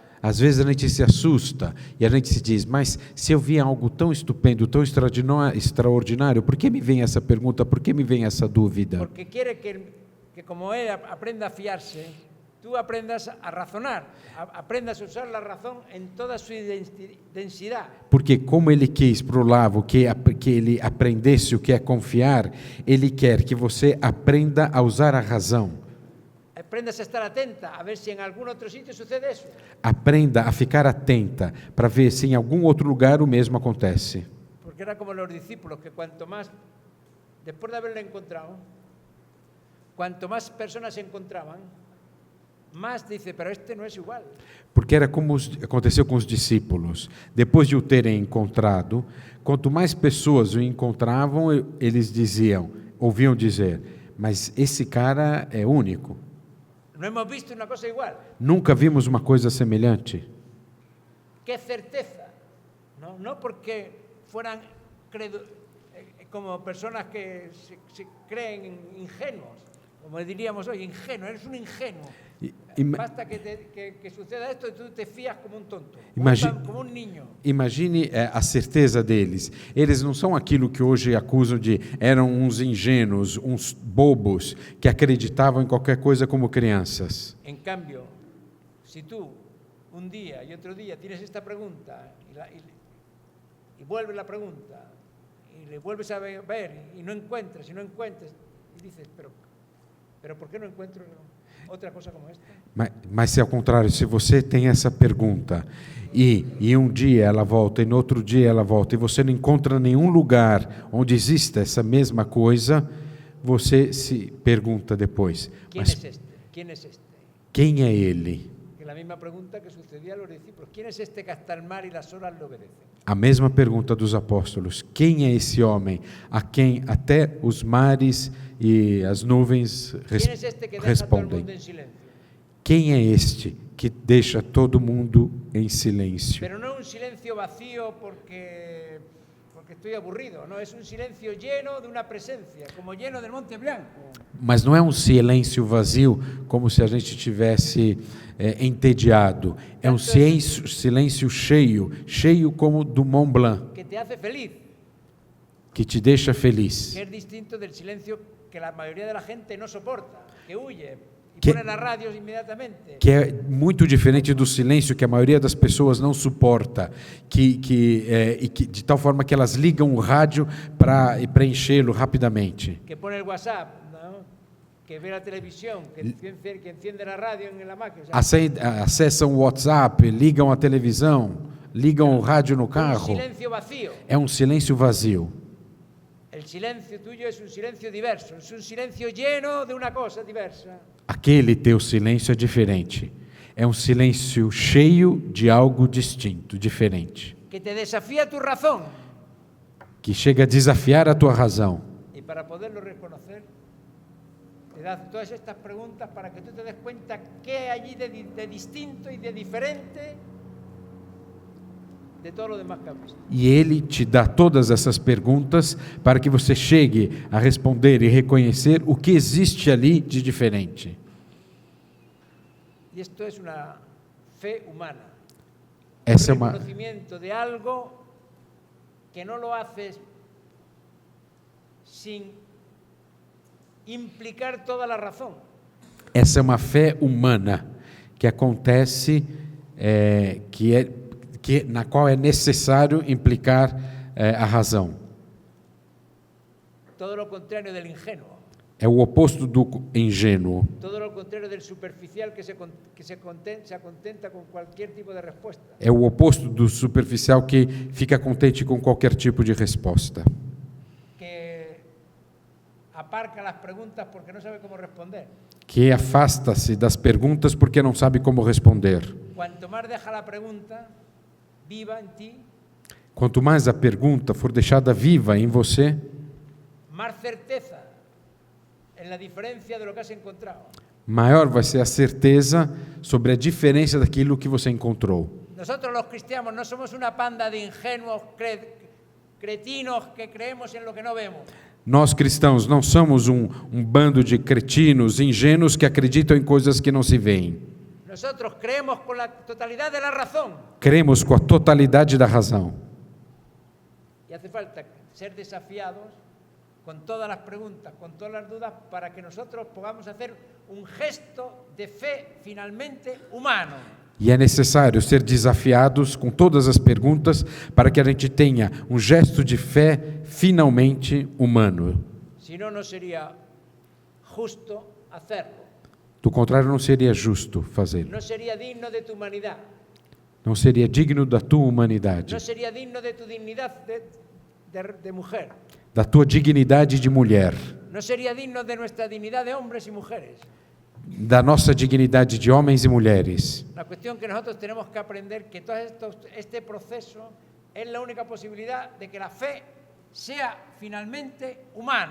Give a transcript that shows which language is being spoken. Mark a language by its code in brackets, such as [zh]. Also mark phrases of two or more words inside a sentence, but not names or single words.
[pt] Às vezes a gente se assusta e a gente se diz, mas se eu vi algo tão estupendo, tão extraordinário, por que me vem essa pergunta, por que me vem essa dúvida? [es] Porque quiere que como él aprenda a fiarse, tú aprendas a razonar, aprendas a usar la razón en toda su densidad. [pt] Porque como ele quis para o Lavo que ele aprendesse o que é confiar, ele quer que você aprenda a usar a razão. [es] Aprendas a estar atenta, a ver si en algún otro sitio sucede eso. [pt] Aprenda a ficar atenta para ver se em algum outro lugar o mesmo acontece. [es] Porque era como los discípulos, que cuanto más, después de haberle encontrado, cuanto más personas se encontraban, más dice, pero este no es igual. [pt] Porque era como aconteceu com os discípulos. Depois de o terem encontrado, quanto mais pessoas o encontravam, eles ouviam dizer, mas esse cara é único. [es] No hemos visto una cosa igual. [pt] Nunca vimos uma coisa semelhante. [es] ¡Qué certeza! No porque fueran como personas que se creen ingenuos como diríamos hoy, ingenuo, eres un ingenuo. Basta que suceda esto y tú te fías como un tonto, como un niño. [pt] Imagine a certeza deles. Eles não são aquilo que hoje acusam de eram uns ingênuos, uns bobos que acreditavam em qualquer coisa como crianças. [es] En cambio, si tú un día y otro día tienes esta pregunta y vuelves la pregunta y le vuelves a ver y no encuentras y dices, pero ¿por qué no encuentro [pt] outra coisa [es] como esta? [pt] Mas se ao contrário, se você tem essa pergunta e um dia ela volta e no outro dia ela volta e você não encontra nenhum lugar onde exista essa mesma coisa, você se pergunta depois, mas quem é ele? [es] La misma pregunta que sucedía a los discípulos, ¿quién es este que hasta el mar y las olas le obedecen? [pt] A mesma pergunta dos apóstolos, quem é esse homem a quem até os mares e as nuvens respondem? Quem é este que deixa todo mundo em silêncio? [es] Pero no un silencio vacío porque estoy aburrido, no, es un silencio lleno de una presencia, como lleno del Monte Blanco. [pt] Mas não é um silêncio vazio, como se a gente tivesse entediado. É um silêncio cheio como do Mont Blanc, [es] que te hace feliz, [pt] que te deixa feliz. [es] que es distinto del silencio que la mayoría de la gente no soporta, que huye y Que- pone las radios inmediatamente. [pt] Que é muito diferente do silêncio que a maioria das pessoas não suporta, que de tal forma que elas ligam o rádio para preenchê-lo rapidamente. [es] Que pone el WhatsApp, ¿no? Que ve la televisión, que enciende la radio en la máquina. O sea, [pt] Acessam o WhatsApp, ligam a televisão, ligam o rádio no [es] un [pt] carro. [es] silencio vacío. [pt] É um silêncio vazio. [es] El silencio tuyo es un silencio diverso, es un silencio lleno de una cosa diversa. [pt] Aquele teu silêncio é diferente. É um silêncio cheio de algo distinto, diferente, [es] Que te desafía tu razón. [pt] que chega a desafiar a tua razão. [es] Y para poderlo reconocer, te das todas estas preguntas para que tú te des cuenta qué hay allí de distinto y de diferente de todo lo demás que has visto. [pt] E ele te dá todas essas perguntas para que você chegue a responder e reconhecer o que existe ali de diferente. [es] Y esto es una fe humana. [pt] Essa é [es] Un [pt] uma, [es] reconocimiento de algo que no lo haces sin implicar toda la razón. [pt] essa é uma fé humana que acontece, na qual é necessário implicar a razão. [es] Todo lo contrario del ingenuo. [pt] É o oposto do ingênuo. [es] Todo lo contrario del superficial que se contenta con cualquier tipo de respuesta. [pt] É o oposto do superficial que fica contente com qualquer tipo de resposta. [es] Que aparca las preguntas porque no sabe cómo responder. [pt] Que afasta-se das perguntas porque não sabe como responder. [es] Cuanto más deja la pregunta viva en ti, [pt] Quanto mais a pergunta for deixada viva em você, [es] más certeza en la diferencia de lo que has encontrado. [pt] maior vai ser a certeza sobre a diferença daquilo que você encontrou. [es] Nosotros los cristianos no somos una panda de ingenuos cretinos que creemos en lo que no vemos. [pt] Nós cristãos não somos um bando de cretinos, ingênuos que acreditam em coisas que não se veem. [es] Nosotros creemos con la totalidad de la razón. [pt] Cremos com a totalidade da razão. [es] Y hace falta ser desafiados con todas las preguntas, con todas las dudas, para que nosotros podamos hacer un gesto de fe finalmente humano. [pt] E é necessário ser desafiados com todas as perguntas para que a gente tenha um gesto de fé finalmente humano. [es] Si no, no sería justo hacerlo. [pt] Do contrário, não seria justo fazê-lo. [es] No sería digno de tu humanidad. [pt] Não seria digno da tua humanidade, [es] No sería digno de tu dignidad de mujer. [pt] da tua dignidade de mulher, [es] No sería digno de nuestra dignidad de hombres y mujeres. [pt] da nossa dignidade de homens e mulheres. [es] La cuestión que nosotros tenemos que aprender que todo este proceso es la única posibilidad de que la fe sea finalmente humana.